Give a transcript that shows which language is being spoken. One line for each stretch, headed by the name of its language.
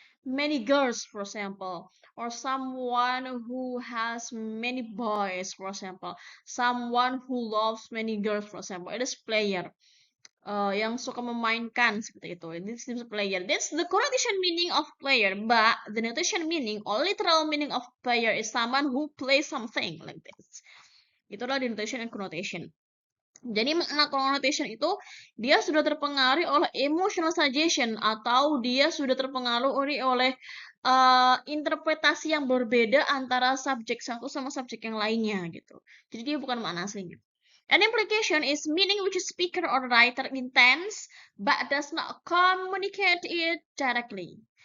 English: many girls, for example, or someone who has many boys, for example, someone who loves many girls, for example. It is player.
Indonesian: Yang suka memainkan seperti itu.
English: This is player. That's the connotation meaning of player, but the notation meaning or literal meaning of player is someone who plays something like this.
Indonesian: Itulah denotation and connotation. Jadi makna connotation itu dia sudah terpengaruhi oleh emotional suggestion atau dia sudah terpengaruhi oleh interpretasi yang berbeda antara subjek satu sama subjek yang lainnya gitu. Jadi dia bukan makna aslinya.
English: An implication is meaning which a speaker or writer intends but does not communicate it directly.